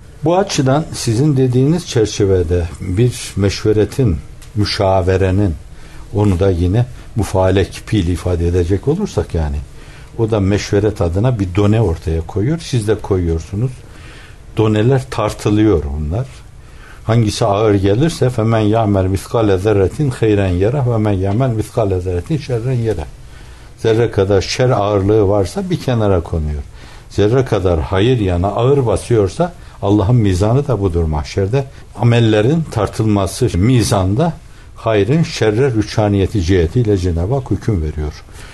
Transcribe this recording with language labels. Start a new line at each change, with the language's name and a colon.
Turkish: Bu açıdan sizin dediğiniz çerçevede bir meşveretin, müşaverenin, onu da yine müfalek pil ifade edecek olursak yani, o da meşveret adına bir done ortaya koyuyor. Siz de koyuyorsunuz. Doneler tartılıyor bunlar. Hangisi ağır gelirse
Arabic: فَمَنْ يَعْمَلْ مِثْقَالَ ذَرَّةٍ خَيْرًا يَرَهْ وَمَنْ يَعْمَلْ مِثْقَالَ ذَرَّةٍ شَرًّا يَرَهْ.
Turkish: Zerre kadar şer ağırlığı varsa bir kenara konuyor. Zerre kadar hayır yana ağır basıyorsa Allah'ın mizanı da budur mahşerde. Amellerin tartılması mizanda hayrın şerre rüçhaniyeti cihetiyle Cenab-ı Hak hüküm veriyor.